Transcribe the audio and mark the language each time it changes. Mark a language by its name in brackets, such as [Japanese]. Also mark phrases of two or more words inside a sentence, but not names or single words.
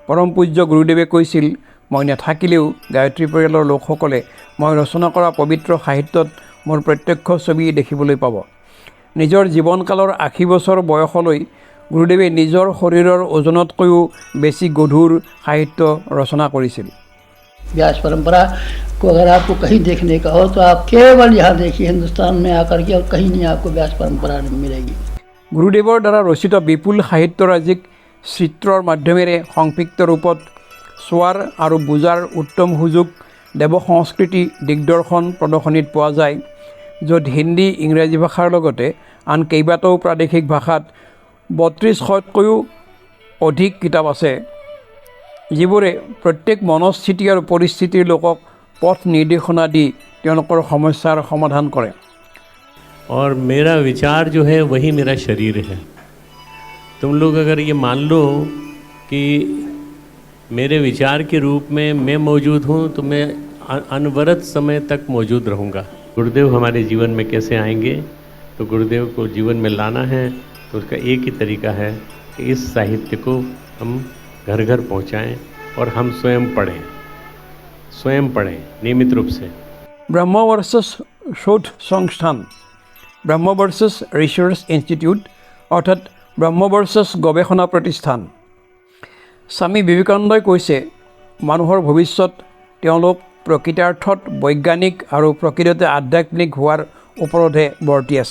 [Assamese] পৰম পূজ্য গুৰুদেৱে কৈছিল, মই নাথাকিলেও গায়ত্ৰী পৰিয়ালৰ লোকসকলে মই ৰচনা কৰা পবিত্ৰ সাহিত্যত মোৰ প্ৰত্যক্ষ ছবি দেখিবলৈ পাব। নিজৰ জীৱনকালৰ 80 বছৰ বয়সলৈ গুৰুদেৱে নিজৰ শৰীৰৰ ওজনতকৈও বেছি গধুৰ সাহিত্য ৰচনা কৰিছিল। [Hindi] व्यास परंपरा को अगर आपको कहीं देखने का हो तो आप केवल यहाँ देखिए हिंदुस्तान में आकर के, और कहीं नहीं आपको व्यास परंपरा मिलेगी। [Assamese] গুৰুদেৱৰ দ্বাৰা ৰচিত বিপুল সাহিত্যৰাজিক চিত্ৰৰ মাধ্যমেৰে সংক্ষিপ্ত ৰূপত চোৱাৰ আৰু বুজাৰ উত্তম সুযোগ দেৱ সংস্কৃতি দিগদৰ্শন প্ৰদৰ্শনীত পোৱা যায়, য'ত হিন্দী ইংৰাজী ভাষাৰ লগতে আন কেইবাটাও প্ৰাদেশিক ভাষাত 3200তকৈও অধিক কিতাপ আছে, যিবোৰে প্ৰত্যেক মনস্থিতি আৰু পৰিস্থিতিৰ লোকক পথ নিৰ্দেশনা দি তেওঁলোকৰ সমস্যাৰ সমাধান কৰে। [Hindi] और मेरा विचार जो है वही मेरा शरीर है। तुम लोग अगर ये मान लो कि मेरे विचार के रूप में मैं मौजूद हूँ तो मैं अनवरत समय तक मौजूद रहूँगा। गुरुदेव हमारे जीवन में कैसे आएंगे, तो गुरुदेव को जीवन में लाना है तो उसका एक ही तरीका है कि इस साहित्य को हम घर घर पहुँचाएँ और हम स्वयं पढ़ें नियमित रूप से। [Assamese] ব্ৰহ্ম ভাৰ্চেছ শোধ সংস্থান, ব্ৰহ্ম ভাৰ্চেছ ৰিচাৰ্চ ইনষ্টিটিউট অৰ্থাৎ ব্ৰহ্ম ভাৰ্চেছ গৱেষণা প্ৰতিষ্ঠান। স্বামী বিবেকানন্দই কৈছে, মানুহৰ ভৱিষ্যত তেওঁলোক প্ৰকৃতাৰ্থত বৈজ্ঞানিক আৰু প্ৰকৃততে আধ্যাত্মিক হোৱাৰ ওপৰতহে বৰ্তি আছে।